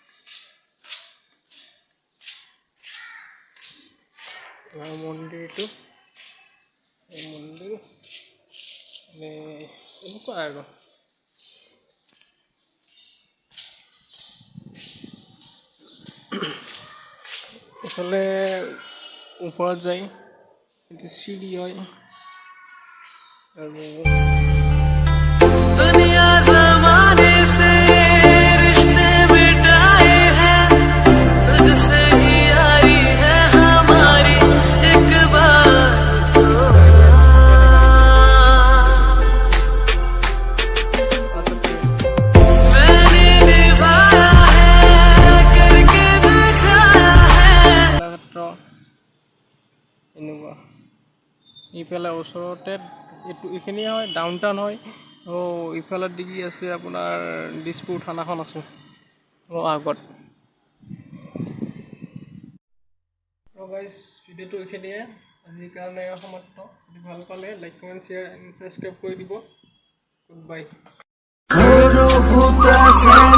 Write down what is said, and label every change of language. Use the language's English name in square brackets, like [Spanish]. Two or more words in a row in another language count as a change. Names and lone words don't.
[Assamese] মন্দিৰটো এই মন্দিৰ এনেকুৱা আৰু এইফালে ওপৰত যায় এইটো চিৰি হয় আৰু [Hindi] दुनिया जमाने से रिश्ते मिटाए हैं तुझसे ही यारी है हमारी एक बार तो मैंने निभाया है करके दिखाया है [Assamese] এনেকুৱা ইফালে ওচৰতে এইখিনি হয় ডাউন টাউন হয় ইফালে ডিগ্ৰী আছে আপোনাৰ দিছপুৰ থানাখন আছে আগত গাইজ ভিডিঅ'টো এইখিনিয়ে আজিৰ কাৰণে সমাপ্ত যদি ভাল পালে [English] like comment share and subscribe [Assamese] কৰি দিব [English] good bye